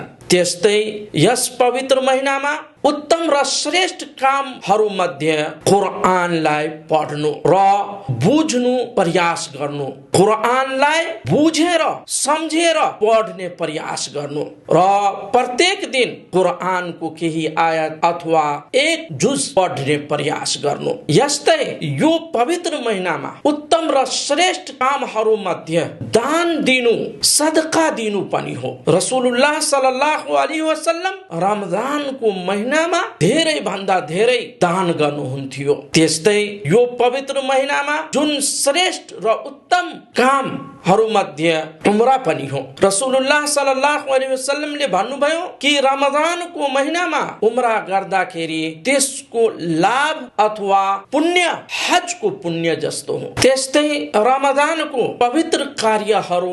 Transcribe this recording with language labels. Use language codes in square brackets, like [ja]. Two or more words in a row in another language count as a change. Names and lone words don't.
[ne] त्यस्तै यस पवित्र महिनामा उत्तम र श्रेष्ठ कामहरू मध्ये कुरानलाई पढ्नु र बुझ्नु प्रयास गर्नु, कुरानलाई बुझेर सम्झेर पढ्ने प्रयास गर्नु र प्रत्येक दिन कुरानको केही आयत अथवा एक जुज पढ्ने प्रयास गर्नु। यस्तै यो पवित्र महिनामा उत्तम र श्रेष्ठ कामहरू मध्ये दान दिनु, सदका दिनु पनि हो। [ar] رسول الله صلى الله عليه وسلم [ne] रमजानको महिनामा धेरै भन्दा धेरै दान गर्नुहुन्थ्यो। त्यस्तै यो पवित्र महिनामा जुन श्रेष्ठ र उत्तम कामहरू मध्ये उम्रा पनि हो। [ar] رسول الله صلى الله عليه وسلم [ne] भन्नुभयो कि रमजानको महिनामा उम्रा गर्दाखेरि त्यसको लाभ अथवा पुण्य हजको पुण्य जस्तो हो। त्यस्तै रमजानको पवित्र कार्यहरू